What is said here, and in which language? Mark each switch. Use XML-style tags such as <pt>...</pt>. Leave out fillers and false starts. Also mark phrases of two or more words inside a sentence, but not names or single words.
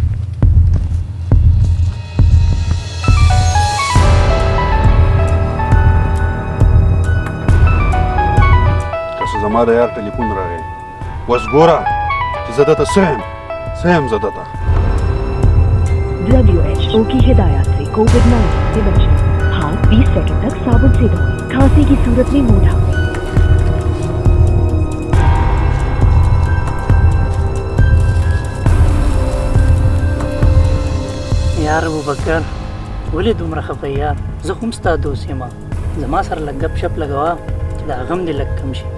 <ps>زما د یار ټلیفون راغی، اوس ګوره چې زه دته څه یم زه دته.</ps> <ur>WHO کی ہدایت سے کووڈ-19 سے بچیں. ہاتھ 20 سیکنڈ تک صابن سے دھوئیں۔ کھانسی کی صورت میں منہ ڈھانپیں.</ur> <ps>یار ابوبکر ولې دومره خفه یار؟ زه خو هم ستا دوست یم، زما سره لږ ګپ شپ لګوه چې دا غم دې لږ کم شي.</ps>